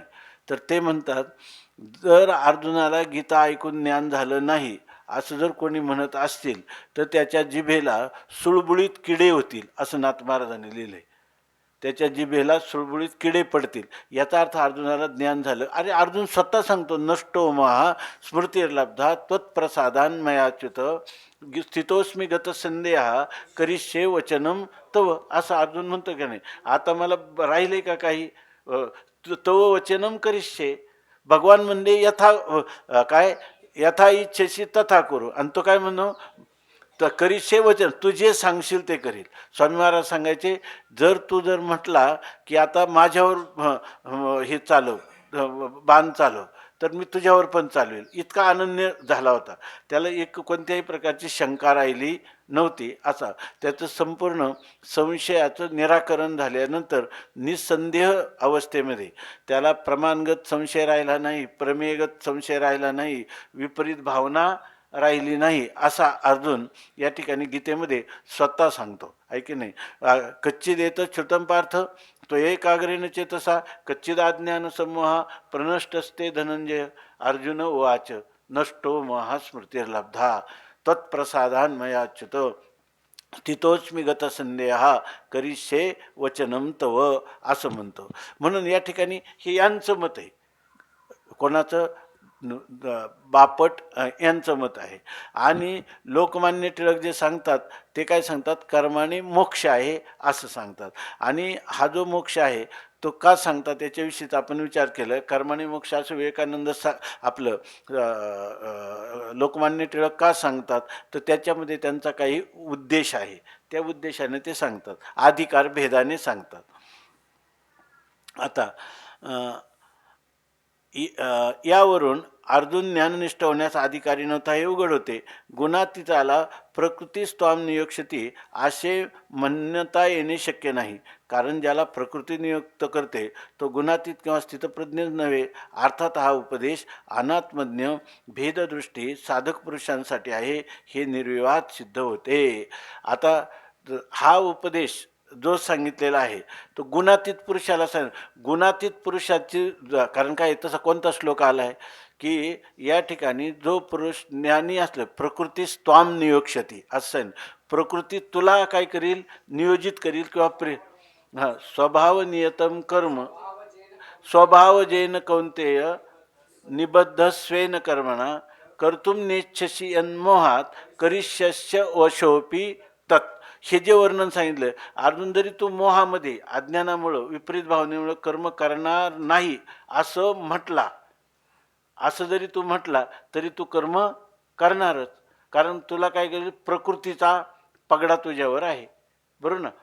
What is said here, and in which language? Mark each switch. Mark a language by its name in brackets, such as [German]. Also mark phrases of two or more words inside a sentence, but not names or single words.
[Marathi] तर ते म्हणतात जर अर्जुनाला गीता ऐकून ज्ञान झालं नाही असं जर कोणी म्हणत असतील तर त्याच्या जिभेला सुळबुळीत किडे होतील असं नाथ महाराजांनी लिहिलंय. त्याच्या जिभेला सुळबुळीत किडे पडतील. याचा अर्थ अर्जुनाला ज्ञान झालं. अरे अर्जुन स्वतः सांगतो [Sanskrit] नष्टो महा स्मृतिर्लब्धा त्वत्प्रसादान मयाच्युत स्थितोस्मी गतसंदेहा करिष्ये वचनम तव [Marathi] असं अर्जुन म्हणतो की नाही. आता मला राहिले का काही? [Sanskrit] तव वचनम करिष्ये. [Marathi] भगवान म्हणजे काय यथा इच्छेशी तथा करू. आणि तो काय म्हणतो? तर [Sanskrit] करिष्ये वचन, [Marathi] तू जे सांगशील ते करील. स्वामी महाराज सांगायचे जर म्हटला की आता माझ्यावर हे चालव, बाण चालव, तर मी तुझ्यावर पण चालवेल. इतका अनन्य झाला होता. त्याला एक कोणत्याही प्रकारची शंका राहिली नव्हती. असा त्याचं संपूर्ण संशयाचं निराकरण झाल्यानंतर निसंदेह अवस्थेमध्ये त्याला प्रमाणगत संशय राहिला नाही, प्रमेयगत संशय राहिला नाही, विपरीत भावना राहिली नाही असा अर्जुन या ठिकाणी गीतेमध्ये स्वतः सांगतो. आहे की नाही? [Sanskrit] कच्चिदेत श्रुतं पार्थ तो एकाग्रेण चेतसा कच्चिदाज्ञान समूहा प्रनष्टस्ते धनंजय. अर्जुन उवाच नष्टो महास्मृतिर्लब्धा तत्प्रसादान मयाच्युत स्थितोस्मी गतसंदेहा करिष्ये वचनम तव [Marathi] असं म्हणतो. म्हणून या ठिकाणी हे यांचं मत आहे. कोणाचं? बापट यांचं मत आहे. आणि लोकमान्य टिळक जे सांगतात ते काय सांगतात, कर्माने मोक्ष आहे असं सांगतात. आणि हा जो मोक्ष आहे तो का सांगतात याच्याविषयीच आपण विचार केला. कर्माने मोक्ष असं विवेकानंद आपलं लोकमान्य टिळक का सांगतात, तर त्याच्यामध्ये त्यांचा काही उद्देश आहे. त्या उद्देशाने ते सांगतात, अधिकार भेदाने सांगतात. आता यावरून अर्जुन ज्ञाननिष्ठ होण्यास अधिकारी नव्हता हे उघड होते. गुणातीताला [Sanskrit] प्रकृतीच त्वाम नियोक्षती [Marathi] असे म्हणता येणे शक्य नाही. कारण ज्याला प्रकृती नियुक्त करते तो गुणातीत किंवा स्थितप्रज्ञच नव्हे. अर्थात हा उपदेश अनात्मज्ञ भेददृष्टी साधक पुरुषांसाठी आहे हे निर्विवाद सिद्ध होते. आता हा उपदेश जो सांगितलेला आहे तो गुणातीत पुरुषाला गुणातीत पुरुषाची, कारण काय तसा कोणता श्लोक आला आहे की या ठिकाणी जो पुरुष ज्ञानी असलं [Sanskrit] प्रकृतीस त्वाम नियोक्षती [Marathi] असं, प्रकृती तुला काय करील, नियोजित करील किंवा [Sanskrit] स्वभाव नियतम कर्म स्वभाव जेन कौंतेय निबद्ध स्वेन कर्मणा कर्तुम नेच्छसी यन्मोहात करिष्यस्य वशोपी तत्. [Marathi] हे जे वर्णन सांगितलं, अर्जुन जरी तू मोहामध्ये अज्ञानामुळं विपरीत भावनेमुळं कर्म करणार नाही असं जरी तू म्हटला तरी तू कर्म करणारच. कारण तुला काय करेल, प्रकृतीचा पगडा तुझ्यावर आहे, बरोबर ना.